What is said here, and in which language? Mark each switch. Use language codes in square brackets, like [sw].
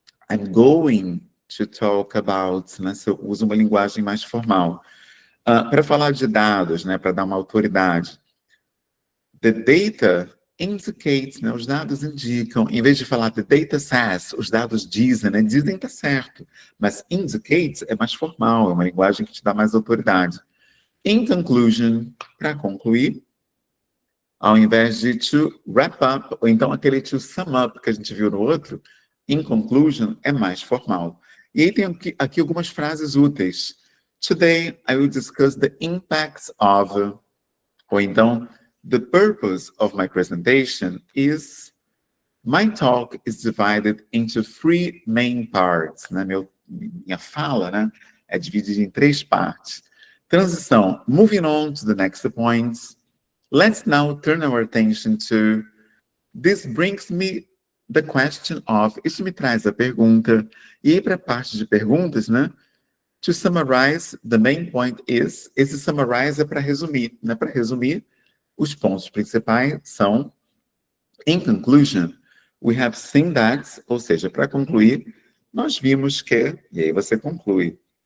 [en] I'm going to talk about, [pt] né? Se eu uso uma linguagem mais formal. Para falar de dados, né, para dar uma autoridade. [en] The data indicates, [pt] né, os dados indicam, em vez de falar [en] the data says, [pt] os dados dizem, né, dizem está certo, mas indicates é mais formal, é uma linguagem que te dá mais autoridade. [en] In conclusion, [pt] para concluir, ao invés de [en] to wrap up, [pt] ou então aquele [en] to sum up [pt] que a gente viu no outro, [en] in conclusion [pt] é mais formal. E aí tem aqui algumas frases úteis. [en] Today I will discuss the impacts of, [pt] ou então, [en] the purpose of my presentation is, my talk is divided into 3 main parts. [pt] Né? Minha fala, né, é dividida em 3 partes. Transição, [en] moving on to the next point. Let's now turn our attention to, this brings me the question of, [pt] isso me traz a pergunta, e aí para a parte de perguntas, né, [en] to summarize, the main point is, [pt] esse summarize é para resumir, né, para resumir, os pontos principais são, [en] in conclusion, we have seen that, [pt] ou seja, para concluir, nós vimos que, e aí você conclui.